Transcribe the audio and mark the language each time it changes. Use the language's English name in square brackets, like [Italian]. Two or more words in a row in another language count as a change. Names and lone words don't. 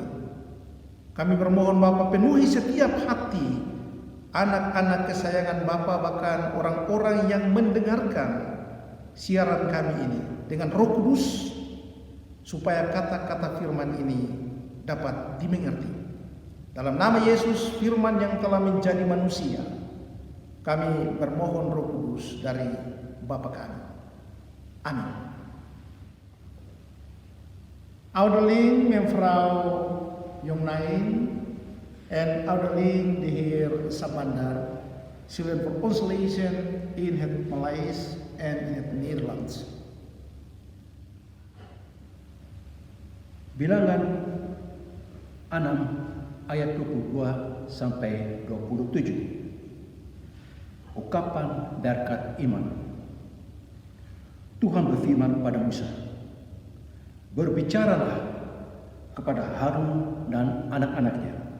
[Indonesian] Kami bermohon Bapa, penuhi setiap hati anak-anak kesayangan Bapa, bahkan orang-orang yang mendengarkan siaran kami ini dengan Roh Kudus, supaya kata-kata firman ini dapat dimengerti. Dalam nama Yesus, firman yang telah menjadi manusia, kami bermohon Roh Kudus dari Bapa kami. Amin. [Dutch] Ouderling mevrouw Jongnain en ouderling de heer Sabandar zullen voor ons lezen in het Maleis en in het Nederlands. [Indonesian] Bilangan 6 ayat 22 sampai 27. Ungkapan berkat iman. Tuhan berfirman kepada Musa, "Berbicaralah kepada Harun dan anak-anaknya.